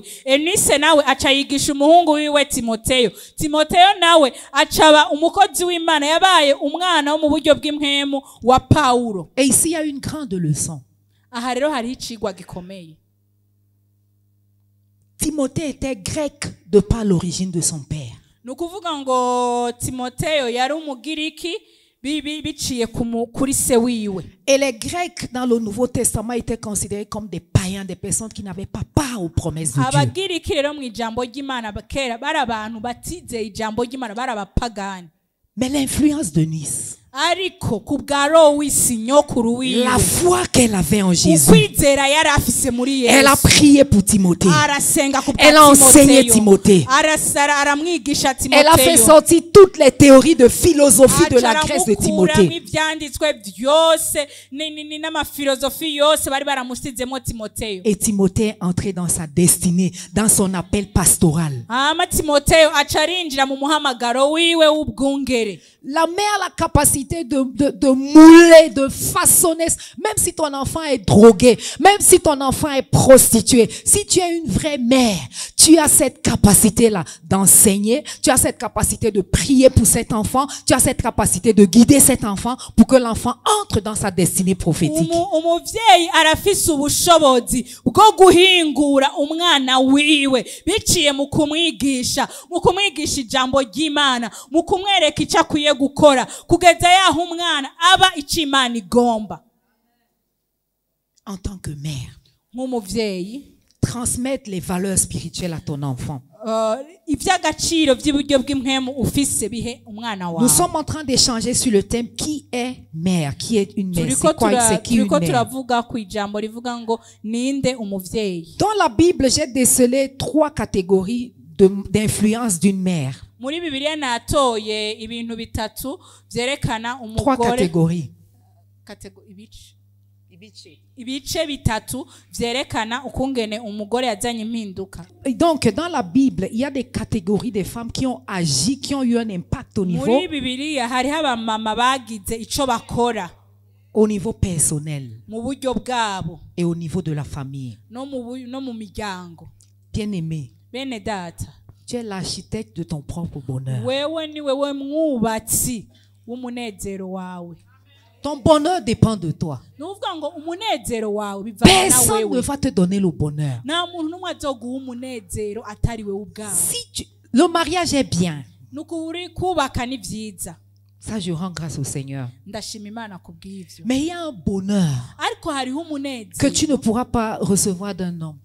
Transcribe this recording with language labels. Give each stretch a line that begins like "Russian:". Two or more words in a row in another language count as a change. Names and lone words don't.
Rundi: Enise nawe aca yigisha umuhungu wiwe Timoteyo. Timoteyo nawe acaba umukozi w'Imana yabaye umwana wo mu buryo bw'impwemu wa Paulo.
French: Et ici il y a une grande leçon.
Rundi: Aha rero hari icigwa gikomeye.
French: Timothée était grec de par l'origine de son père.
Rundi: Nukuvuga ngo Timoteyo yari umugiriki biciye kuri se wiwe.
French: Et les Grecs dans le Nouveau Testament étaient considérés comme des païens, des personnes qui n'avaient pas part aux promesses de Dieu.
Rundi: Abagiriki rero mu ijambo ry'Imana bakera bari abantu batizeye ijambo ry'Imana bari abapagani.
French: Mais l'influence de Nice,
Rundi: ariko kubwa Lois nyokuru wiwe,
French: la foi qu'elle avait en Jésus,
Rundi: ukwizera yari afise muri Yesu,
French: elle a prié pour Timothée,
Rundi: arasenga kubwa
French: elle a enseigné Timothée,
Rundi: arasara aramwigisha Timoteyo,
French: elle a fait sortir toutes les théories de philosophie de la Grèce de Timothée.
Rundi: Ivyanditswe byose n'amafilosofi yose bari baramusizemo Timoteyo.
French: Et Timothée est entré dans sa destinée, dans son appel pastoral.
Rundi: Timoteyo acarinjira mu muhamagaro wiwe w'ubwungere.
French: La mère a la capacité de mouler, de façonner, même si ton enfant est drogué, même si ton enfant est prostitué. Si tu es une vraie mère, tu as cette capacité-là d'enseigner, tu as cette capacité de prier pour cet enfant, tu as cette capacité de guider cet enfant pour que l'enfant entre dans sa destinée prophétique.
Rundi: Umuvyeyi arafise ubushobozi bwo guhingura umwana wiwe biciye mu kumwigisha ijambo ry'Imana, mu kumwereka icyo akwiye gukora kugeza yaho umwana aba icyo Imana igomba.
French: En tant que mère,
Rundi: nk'umuvyeyi,
French: transmettre les valeurs spirituelles à ton enfant.
Rundi: ivy'agaciro vy'uburyo bw'impwemu ufise bihe umwana wawe.
French: Nous sommes en train d'échanger sur le thème qui est mère, qui est une mère, c'est quoi, c'est qui une mère.
Rundi: turavuga ku ijambo rivuga ngo ninde umuvyeyi.
French: Dans la Bible, j'ai décelé 3 catégories d'influence d'une mère.
Rundi: Muri Bibiliya natoye ibintu bitatu vyerekana umugore.
French: 3 catégories.
Rundi: Ibice bitatu vyerekana ukungene umugore yazanye impinduka.
French: Donc dans la Bible, il y a des catégories de femmes qui ont agi, qui ont eu un impact au niveau personnel
Rundi: mu buryo bwabo
French: et au niveau de la famille.
Rundi: no mu miryango.
French: Bien-aimé,
Rundi: bene data,
French: tu es l'architecte de ton propre bonheur.
Rundi: wewe mwubatsi w'umunezero wawe.
French: Ton bonheur dépend de toi. Personne ne va te donner le bonheur. Si le mariage est bien, ça je rends grâce au Seigneur. Mais il y a un bonheur que tu ne pourras pas recevoir d'un homme.